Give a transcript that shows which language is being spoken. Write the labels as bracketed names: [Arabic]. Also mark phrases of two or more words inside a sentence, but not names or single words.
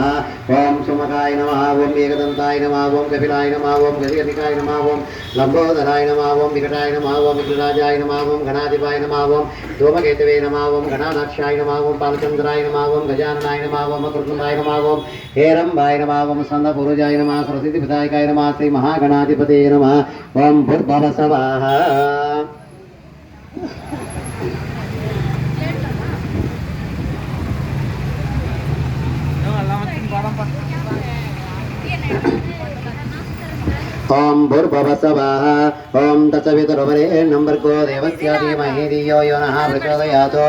[Sanskrit] ఓం సుమకాయ నమః, ఓం ఏకదంతాయ నమః, ఓం కపిలాయ నమః, ఓం గజగతికాయ నమః, ఓం లంబోదరాయ నమః, ఓం వికటాయ నమః, ఓం విఘ్నరాజాయ నమః, ఓం గణాధిపాయ నమః, ఓం ధూమకేతవే నమః, ఓం గణానాక్షాయ నమః, ఓం బాలచంద్రాయ నమః, ఓం గజాననాయ నమః, ఓం మకృతుండాయ నమః, ఓం హేరంబాయ నమః, ఓం స్కందపూర్వజాయ నమః, సరస్వతి పితాయకాయ నమః, శ్రీ మహాగణాధిపతే నమః. ఓం భూర్భువస్సవః. ओम भूर्भुवस्सवः. ओम तत्सवितुर्वरेण्यं भर्गो देवस्य धीमहि धियो यो नः प्रचोदयात्.